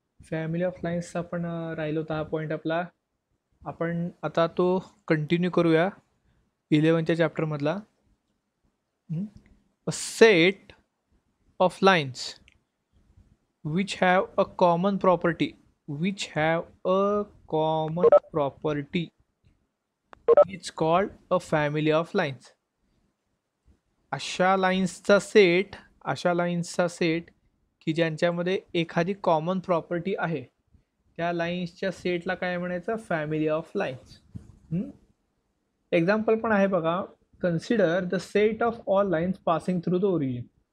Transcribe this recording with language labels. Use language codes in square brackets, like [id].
[mr] Family of lines आपण राहिलो होता हा पॉईंट आपला. आपण आता तो कंटिन्यू करूया 11च्या चॅप्टरमधला. [en] A set of lines which have a common property which have a common property is called a family of lines. [mr] अशा लाईन्सचा सेट, अशा लाईन्सचा सेट की ज्यांच्यामध्ये एखादी कॉमन प्रॉपर्टी आहे, त्या लाईन्सच्या सेटला काय म्हणायचं? Family of lines. एक्झाम्पल पण आहे बघा. [en] Consider the set of all lines passing through the origin.